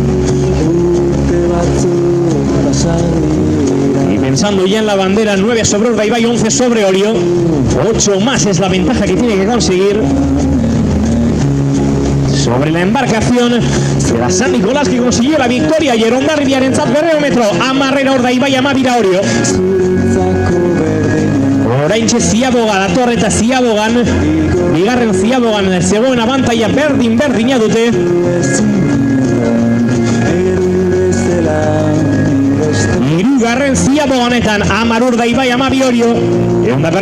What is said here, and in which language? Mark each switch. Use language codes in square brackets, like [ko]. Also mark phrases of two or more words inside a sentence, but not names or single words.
[es] Y pensando ya en la bandera, 9 sobre Urdaibai, 11 sobre Orio. 8 más es la ventaja que tiene que conseguir sobre la embarcación de la San Nicolás, que consiguió la victoria ayer. [eu] Hondarribiarentzat berreometro, 10 Urdaibai, 12 Orio. Oraintxe Ziaboga dator eta Ziabogan, bigarren Ziabogan zegoen abantaia berdina dute. Hirugarren Ziaboganetan 10 Urdaibai, 12 Orio.